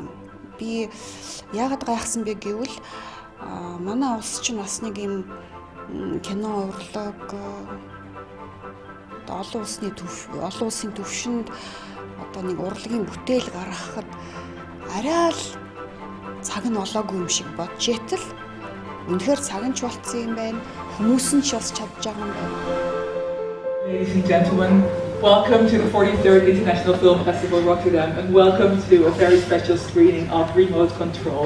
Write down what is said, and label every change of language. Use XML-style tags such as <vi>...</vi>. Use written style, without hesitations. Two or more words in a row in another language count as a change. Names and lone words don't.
<mn>Би яагаад гайхсан бэ гэвэл манай улс чинь бас нэг юм кино урлаг олон улсын төвшөнд одоо нэг урлагийн бүтээл гаргахад арай л цаг нь олоогүй юм шиг бодж итэл үнэхээр цаг нь ч болцсон юм байна. Хүмүүс нь ч бас чадж байгаа юм байна.</mn> <en>Ladies and gentlemen, welcome to the 43rd International Film Festival Rotterdam and welcome to a very special screening of Remote Control.</en>